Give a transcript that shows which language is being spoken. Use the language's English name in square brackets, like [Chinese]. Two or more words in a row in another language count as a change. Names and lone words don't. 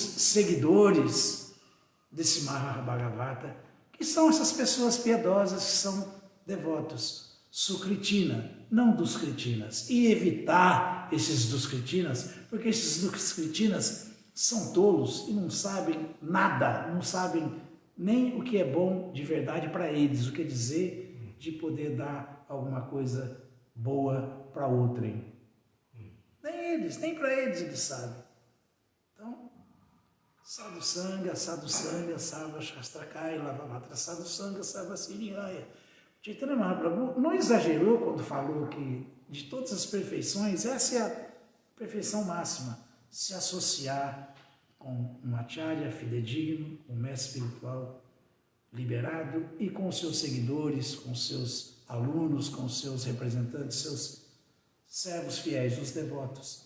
[Portuguese] seguidores desse Mahabhagavata, que são essas pessoas piedosas que são devotos, Sukritina, não dos Kritinas, e evitar esses dos Kritinas, porque esses dos Kritinas são tolos e não sabem nada, não sabem nem o que é bom de verdade para eles, o que dizer de poder dar alguma coisa boa para outrem. Nem para eles sabem. Então, [Sanskrit] Sadhu Sangha, Sarva Shastrakai, Lavamatra Sadhu Sangha, Sarva Siriyaya. [Portuguese] Chaitanya Mahaprabhu não exagerou quando falou que de todas as perfeições, essa é a perfeição máxima, se associar com um acharya fidedigno, um mestre espiritual liberado e com seus seguidores, com seus alunos, com seus representantes, seus servos fiéis, os devotos.